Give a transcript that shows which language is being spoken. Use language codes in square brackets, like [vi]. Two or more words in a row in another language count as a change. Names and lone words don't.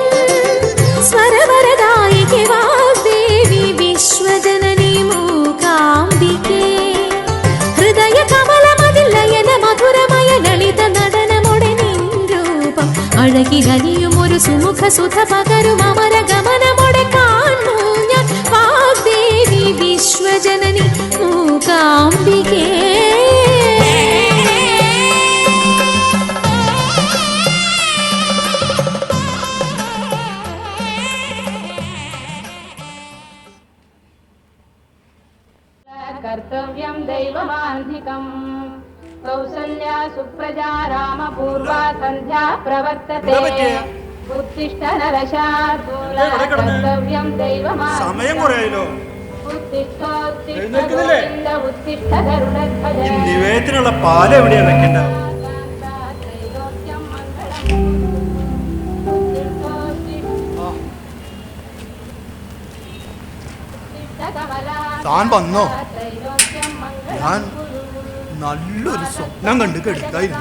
[ml] സ്വരവരദായികേ വാഗ്ദേവി വിശ്വജനനി മൂകാംബികേ ഹൃദയ കമലമതിൽ ലയന മധുരമയ ലളിത നടനമോടെ നിൻ രൂപം അഴകിലലിയും ഒരു സുമുഖ സുധ പകരും അമര ഗമനമോടെ കാണൂ ഞാൻ വാഗ്ദേവി വിശ്വജനനി മൂകാംബികേ [sa] कर्तव्यं दैवमान्धिकं कौसल्या सुप्रजा रामपूर्वा सन्ध्या प्रवर्तते उत्तिष्ठ नरशार्दूल कर्तव्यं दैवमान्धिकम् उत्तिष्ठ गरुडध्वज [ml] നിവേദനമുള്ള പാല് എവിടെയാണ് വെക്കേണ്ടത്? താൻ വന്നോ? ഞാൻ നല്ലൊരു സ്വപ്നം കണ്ട് കെടുക്കായിരുന്നു.